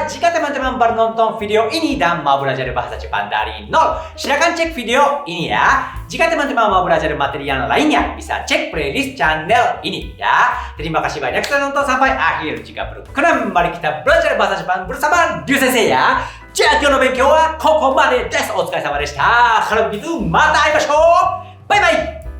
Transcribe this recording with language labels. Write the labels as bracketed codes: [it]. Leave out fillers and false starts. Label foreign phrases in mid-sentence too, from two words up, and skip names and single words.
[id] Jika teman-teman baru nonton video ini dan mau belajar bahasa Jepang dari nol, silakan cek video ini ya. Jika teman-teman mau belajar materi yang lainnya, bisa cek playlist channel ini ya. Terima kasih banyak sudah nonton sampai akhir. Jika berkenan, mari kita belajar bahasa Jepang bersama Ryu Sensei ya. Jadi, [ja] 今日の勉強はここまでです。お疲れ様でした。 [id] Kalau begitu, [ja] mata 会いましょう。バイバイ。